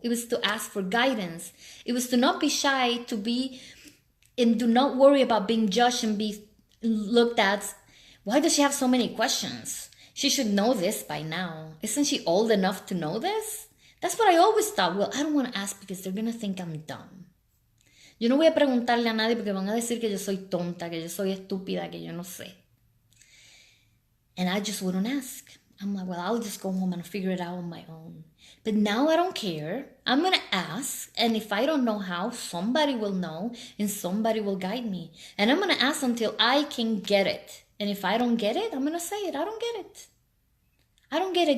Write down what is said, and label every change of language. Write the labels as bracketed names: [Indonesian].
[English] It was to ask for guidance. It was to not be shy, to be, and do not worry about being judged and be looked at. Why does she have so many questions? She should know this by now. Isn't she old enough to know this? That's what I always thought. Well, I don't want to ask because they're going to think I'm dumb. [Spanish] Yo no voy a preguntarle a nadie porque van a decir que yo soy tonta, que yo soy estúpida, que yo no sé. [English] And I just wouldn't ask. I'm like, well, I'll just go home and figure it out on my own. But now I don't care. I'm going to ask. And if I don't know how, somebody will know and somebody will guide me. And I'm going to ask until I can get it. And if I don't get it, I'm going to say it. I don't get it. I don't get it.